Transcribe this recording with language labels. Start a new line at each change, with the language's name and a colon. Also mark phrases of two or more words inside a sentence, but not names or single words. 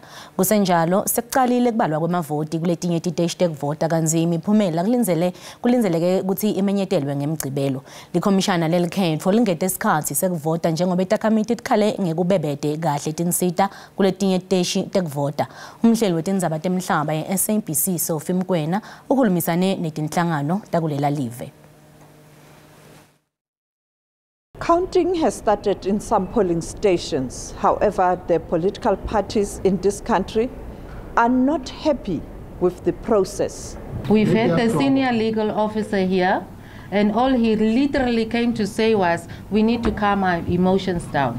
Swati: Kusenjalo sekucalile kubalwa kwemavoti kuletinye titeshi tekuvota kanzi imiphumela kulindzeleke ukuthi imenyetelwe ngemgcibelo. Likhomishana lelikhetfo lingete isikhathi sekuvota njengoba itakhamiti tikhale ngekubebete kahle tinsita kuletinye titeshi tekuvota. Umhleli wetindzaba temhlaba ye-SABC Sophie Mkwena ukhulumisane netinhlangano takulela live.
English: Counting has started in some polling stations. However, the political parties in this country are not happy with the process. We've had the senior legal officer here, and all he literally came to say was, we need to calm our emotions down.